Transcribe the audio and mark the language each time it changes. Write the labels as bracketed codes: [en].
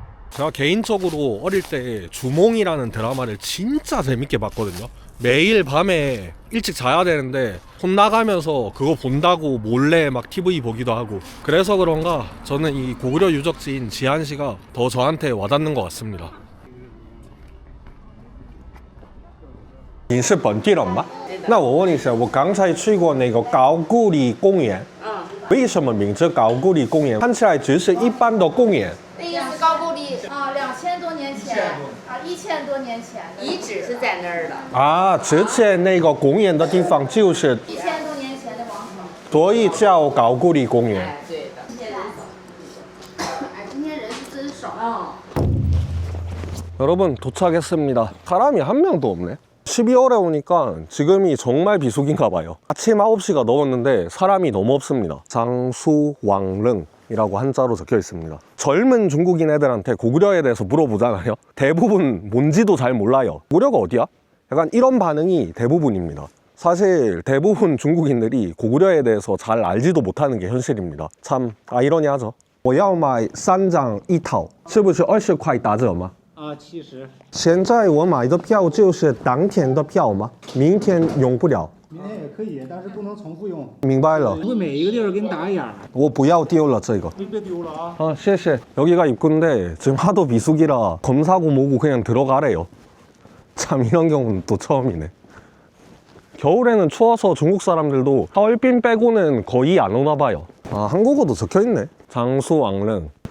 [ko] 제가 개인적으로 어릴 때 주몽이라는 드라마를 진짜 재밌게 봤거든요. 매일 밤에 일찍 자야 되는데 혼나가면서 그거 본다고 몰래 막 TV 보기도 하고, 그래서 그런가 저는 이 고구려 유적지인 지안시가 더 저한테 와닿는 것 같습니다. [zh] 你是本地人吗？那我问一下，我刚才去过那个高句丽公园，为什么名字高句丽公园？看起来只是一般的公园。那意思高句丽啊，2000多年前啊，1000多年前遗址是在那儿的啊，之前那个公园的地方就是，1000多年前的王城。所以叫高句丽公园。对的。今天人少。哎，今天人是真少啊。 [ko] 여러분 도착했습니다. 사람이 한 명도 없네. 12월에 오니까 지금이 정말 비수기인가 봐요. 아침 9시가 넘었는데 사람이 너무 없습니다. 장수왕릉이라고 한자로 적혀 있습니다. 젊은 중국인 애들한테 고구려에 대해서 물어보잖아요. 대부분 뭔지도 잘 몰라요. 고구려가 어디야? 약간 이런 반응이 대부분입니다. 사실 대부분 중국인들이 고구려에 대해서 잘 알지도 못하는 게 현실입니다. 참 아이러니하죠. [zh] 我要买3张1套，是不是20块打折吗？ 70，现在我买的票就是当天的票吗？明天用不了。明天也可以，但是不能重复用。明白了，会每一个地儿给你打眼儿，我不要丢了这个。别丢了啊！ 아, 谢谢. [ko] 여기가 입구인데 지금 하도 비수기라 검사고 뭐고 그냥 들어가래요. 참 이런 경우는 또 처음이네. 겨울에는 추워서 중국 사람들도 하얼빈 빼고는 거의 안 오나 봐요. 아, 한국어도 적혀 있네. 장수왕릉.